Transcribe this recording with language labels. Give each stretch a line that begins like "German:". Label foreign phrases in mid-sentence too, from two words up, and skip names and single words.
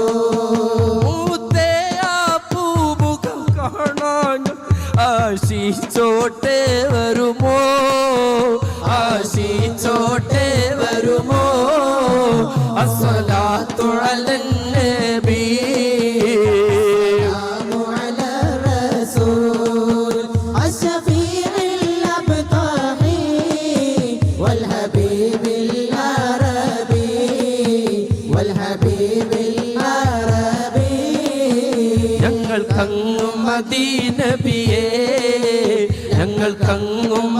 Malayalam: പൂമുഖം കാണാൻ ആശിച്ചോട്ടെ വരുമോ, ആശിച്ചോട്ടെ വരുമോ.
Arabic: الصلاة على النبي على الرسول الشفيع الأبطحي والحبيب العربي والحبيب العربي.
Malayalam: ഞങ്ങൾക്കങ്ങു മദീനബിയേ, ഞങ്ങൾക്കങ്ങു